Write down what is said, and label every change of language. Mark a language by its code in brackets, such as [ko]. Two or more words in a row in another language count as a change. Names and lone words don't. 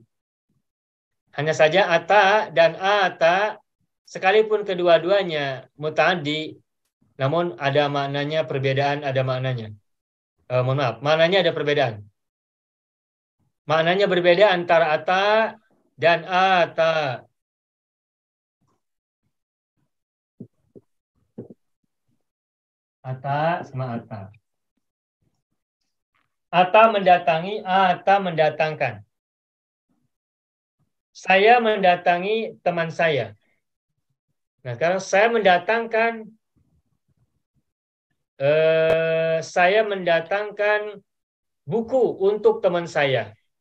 [id] Hanya saja ata dan ata, sekalipun kedua-duanya muta'addi, namun ada maknanya perbedaan, ada maknanya. Mohon maaf, maknanya ada perbedaan. Maknanya berbeda antara ata dan ata. Ata sama ata. Ata mendatangi, ata mendatangkan. Saya mendatangi teman saya. Nah, sekarang saya mendatangkan buku untuk teman saya.